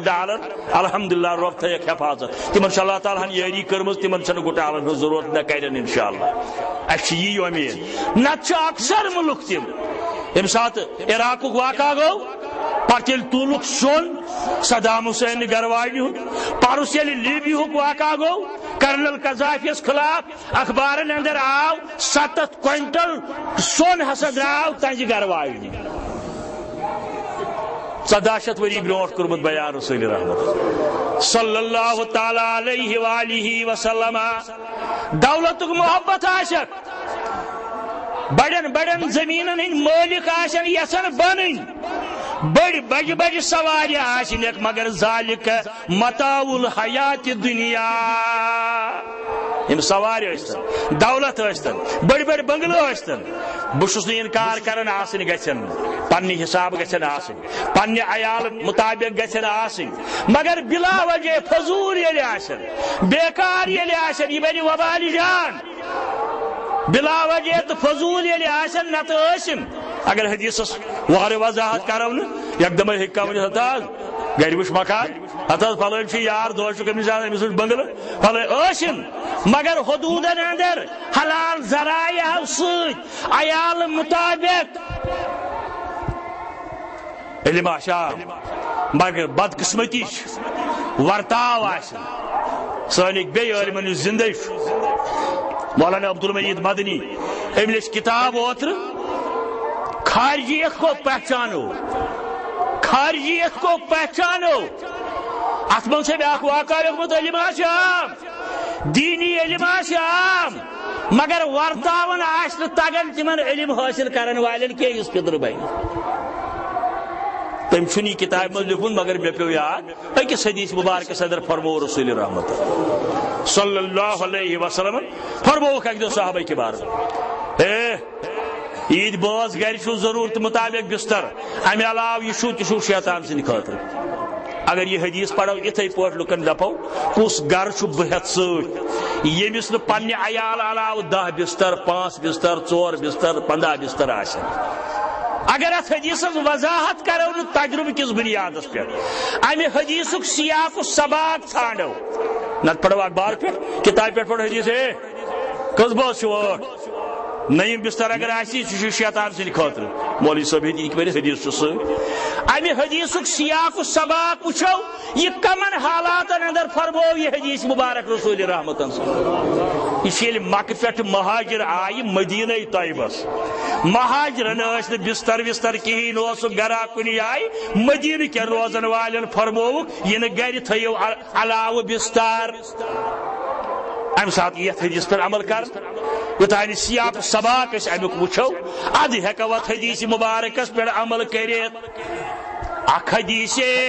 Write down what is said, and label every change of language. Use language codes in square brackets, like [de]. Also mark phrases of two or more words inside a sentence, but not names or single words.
[ks] ڈالر الحمدللہ رب تھٲیکھ حفاظت تمن چھِ اللہ تعالیٰ ہن یٲری کٔرمٕژ تمن چھنہٕ گٹالن ہٕنٛز ضرورت نہ کرن انشاءاللہ اسہِ چھِ یی امید نتہٕ چھِ اکثر ملک تم ییٚمہِ ساتہٕ عراقُک واقعہ گوٚو پتہٕ ییٚلہِ تُلُکھ سۄن صدام حسین گرواجہِ ہُنٛد پرُس ییٚلہِ لیبیہُک واقعہ گوٚو کرنل قذافیس خلاف اخبارن اندر آو 7 کوینٹل سۄن ہسا درٛاو تہنٛزِ گرواجنہِ 14 ؤری برونٹ کورمت بیان رسول رحمت [ar] صلی اللہ تعالی علیہ وآلہ وسلم [ks] دولتک محبت آشک بڑن بڑن زمینن ہند مالک آسن یسن بنن بڑی بڑی بڑی سواری آسن مگر [ar] ذالک متاع الحیات دنیا [ks] یم سوار ٲسۍتن دولت ٲسۍتن بڑی بڑی بنگلہٕ ٲسۍتن بہٕ چھُس نہٕ انکار کران آسٕنۍ گژھن پننہِ حساب گژھن آسٕنۍ پننہِ عیال مطابق گژھن آسٕنۍ مگر بلا وجہ فضول ییٚلہِ آسن بیکار ییٚلہِ آسن یہ بنہِ وبالہِ جان بلا وجہ تو فضول ییٚلہِ آسن نتہٕ ٲسِم اگر حدیثس وارٕ وضاحت کرو نہٕ یکدم ہیٚکہِ کانٛہہ ؤنِتھ ہتا حظ گرِ وٕچھ مکان ہتا حظ فلٲنۍ چھُ یار دۄہس چھُ کٔمِس أمِس وٕچھ بنگلہٕ فلٲنۍ ٲسِم مگر حدوٗدن اندر حلال ذرایعو سۭتۍ عیال مطابق علم آشا مگر بدقسمتی ورتاو آسن سٲنِکۍ بیٚیہِ عٲلمن یُس زندے چھُ مولانا عبدالمجید مدنی أمۍ لیٚچھ کتاب اوترٕ [ur] خارجیت کو پہچانو خارجیت کو پہچانو [ks] ات من سے بیاکھ واقعہ لیکھمت علم آشام دینی علم آشام مگر ورتاون آس نہٕ تگان تمن علم حاصل کرن والن کی یُس پِتر بنہِ تم چھُنہٕ یہِ کتاب منٛز لیکھُن مگر مےٚ پیوٚو یاد أکِس حدیث مبارکس اندر فرمو رسول رحمت [ar] صلی اللہ علیہ وسلم [ks] فرمووُکھ اکہِ دۄہ [ur] صحابہ کے بارے [ks] اے عید باز گھر چھُ ضرورت مطابق بستر امہ علاوہ یہ چھُ تہِ چھُ شیطان سٕنٛدِ خٲطرٕ اگر یہ حدیث پڑھو اتھے پٲٹھۍ لُکن دپو کُس گھر چھُ بہٕ ہٮ۪تھ سۭتۍ ییٚمِس نہٕ پننہِ عیال علاوٕ 10 بستر 5 بستر 4 بستر 15 بستر آسن اگر ات حدیث وضاحت کرو نہٕ تجربہ کس بنیادس پہ امہ حدیثک سیاق و سباق ژھانڈو نتہٕ پڑھو اخبار پہ کتاب پہ پڑھو حدیث ہے کس باز چھُ ٲٹھ نیم بستر اگر آسی سہ شیطان سٕنٛدِ خٲطرٕ مولوی صٲب ہیٚکہِ ؤنِتھ حدیث چھُ سۭتۍ امہ حدیثک سیاق و سباق وٕچھو یہ کمن حالاتن اندر فرمو یہ حدیث مبارک رسول رحمتن یہ چھِ ییٚلہِ مکہ پٮ۪ٹھ مہاجر آیہِ مدینہ طیبس مہاجرن ٲسۍ نہٕ بستر وستر کہیٖنۍ اوسُکھ گرا کُنہِ جایہِ مدینہ کٮ۪ن روزن والٮ۪ن فرمووُکھ یہِ نہٕ گرِ تھٲیِو علاوٕ بستر امہ ساتہٕ یتھ حدیث پٮ۪ٹھ عمل کر یوتانۍ سیاق سباق أسۍ امیُک وٕچھو ادٕ ہٮ۪کو اتھ حدیث مبارکس پٮ۪ٹھ عمل کٔرِتھ اکھ حدیث